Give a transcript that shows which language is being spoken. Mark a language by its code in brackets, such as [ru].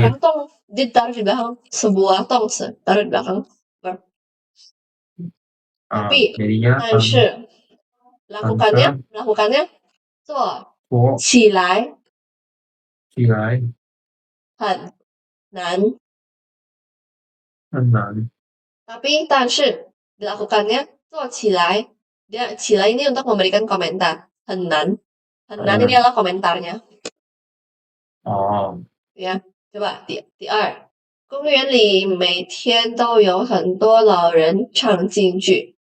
[id] belakang tong, ditaruh di belakang sebuah tong, taruh di belakang. Tapi, jadinya [zh] 但是 melakukannya 做起来 很难. [id] Tapi 但是 dilakukannya 做起来 dia 起来 ini untuk memberikan komentar 很难 ini adalah komentarnya. Ya, coba [zh] 第二，公园里每天都有很多老人唱京剧。